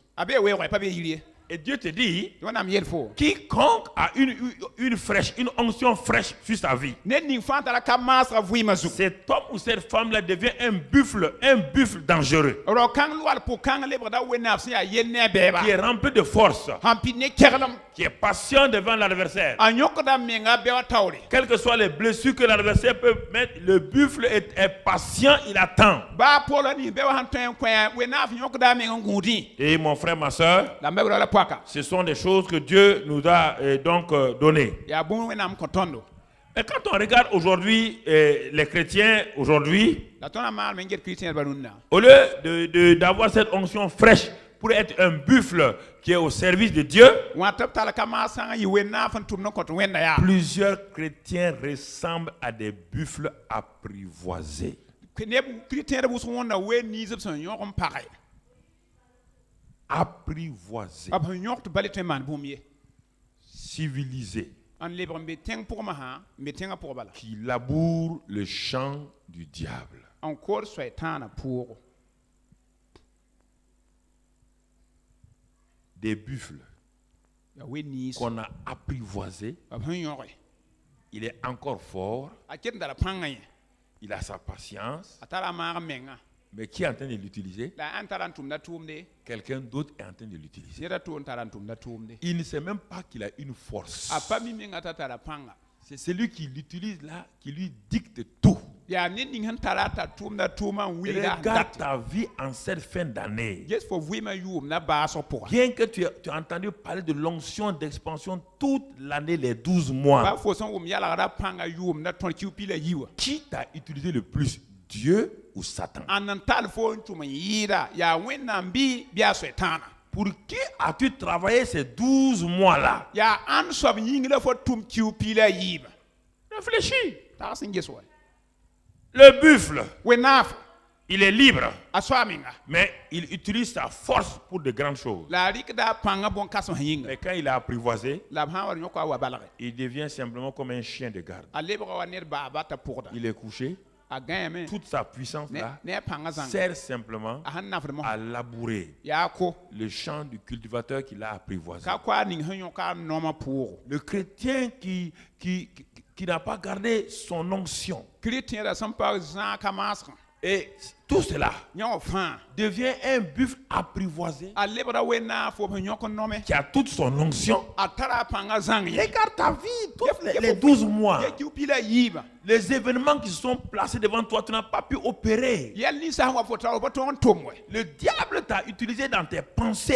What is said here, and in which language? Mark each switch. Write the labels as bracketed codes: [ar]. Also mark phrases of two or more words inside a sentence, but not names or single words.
[fr] Et Dieu te dit, quiconque a une onction fraîche sur sa vie, cet homme ou cette femme-là devient un buffle dangereux, qui est rempli de force, qui est patient devant l'adversaire. [mos] a yõkda menga bɛ wa taoore [fr] Quelles que soient les blessures que l'adversaire peut mettre, le buffle est patient, il attend. [mos] baa pʋgla ning bɛ wa sẽn tõe n kõ wẽnnaaf yõkda meng n gũudẽ [fr] Et mon frère, ma soeur, [mos] la mbɛ la poaka [fr] ce sont des choses que Dieu nous a donc données. [mos] yaa bũmb wẽnnaam kõ tõndo [fr] Et quand on regarde aujourd'hui les chrétiens, aujourd'hui, [mos] la tõna maal me n get kristẽedbã rũndã [fr] au lieu d'avoir cette onction fraîche pour être un buffle qui est au service de Dieu, [mos] wã tɩ b tall ka maasã n yɩ wẽnnaaf n tʋmd n kõt wẽnda yaa [fr] plusieurs chrétiens ressemblent à des buffles apprivoisés. [mos] neb kristẽed wʋsg wẽnda we niis b sẽn yõg n pagɛ [fr] Apprivoisés, [mos] b sẽn yõg tɩ bale tõe n maan bũmb ye [fr] civilisés, [mos] n lebg n be tẽng pʋgmã sã n be tẽngã pʋg bala [fr] qui labourent le champ du diable. [mos] n kood soɛtãanã pʋʋgo [fr] Des buffles [mos] yaa we niis [fr] qu'on a apprivoisés, [mos] b sẽn yõge [fr] il est encore fort, [mos] a ket n dara pãngã yẽ [fr] il a sa patience, [mos] a tara a maag menga [fr] mais qui est en train de l'utiliser? [mos] la a n tara n tʋmda tʋʋmde [fr] Quelqu'un d'autre est en train de l'utiliser. [mos] ned a tʋʋm tara n tʋmda tʋʋmde [fr] Il ne sait même pas qu'il a une force. [mos] a pa mi menga t'a tara pãnga [fr] C'est celui qui l'utilise là, qui lui dicte tout. [mos] yaa ned ning sẽn tara t'a tʋʋmda tʋʋmã n wilga [fr] Regarde ta vie en cette fin d'année. [mos] ges fo vɩɩmã yʋʋmda baasg pʋga [fr] Bien que tu as entendu parler de l'onction d'expansion toute l'année, les 12 mois, [mos] ba fo sẽn wʋm yalgra pãnga yʋʋmda tõr kiu la yiwa [fr] qui t'a utilisé le plus, Dieu ou Satan? [mos] n n tall fo n tʋm n yɩɩda yaa wẽnnaam bɩ a soɛtãana [fr] Pour qui as-tu travaillé ces 12 mois-là? [mos] yaa ãnd soab yĩng la fo tʋm kiu la yiiba [fr] Réfléchis. [mos] tags n ges wa [fr] Le buffle, [mos] wẽnnaaf [fr] il est libre, [mos] a soa menga [fr] mais il utilise sa force pour de grandes choses. [mos] la a rɩkda a pãngã bõn-kãsem sẽn yĩnga [fr] Mais quand il est apprivoisé, [mos] la b sã n wa yõka a wa balge [fr] il devient simplement comme un chien de garde. [mos] a lebga wa ned baaba t'a pʋgda [fr] Il est couché, [mos] a gãeeme [fr] toute sa puissance là [mos] ne a pãngã zãng [fr] sert simplement [mos] a sẽn nafd mosã [fr] à labourer [mos] yaa ko [fr] le champ du cultivateur qu'il a apprivoisé. [mos] ka koa ning sẽn yõka a noomã pʋʋgo [fr] Le chrétien qui n'a pas gardé son onction. [mos] kristẽedã sẽn pa zãaka maasgã [fr] Et tout cela [mos] yõ fãa [fr] devient un buffle apprivoisé [mos] a lebda wẽnnaaf fo b sẽn yõk n nome [fr] qui a toute son onction. [mos] a tara a pãngã zãng ye [fr] Regarde ta vie, tous les 12 mois. [mos] ya kiu la yiiba [fr] Les événements qui se sont placés devant toi, tu n'as pas pu opérer. [mos] yɛl ninsã sẽn wa fo tara pa tõog n tʋm we [fr] Le diable t'a utilisé dans tes pensées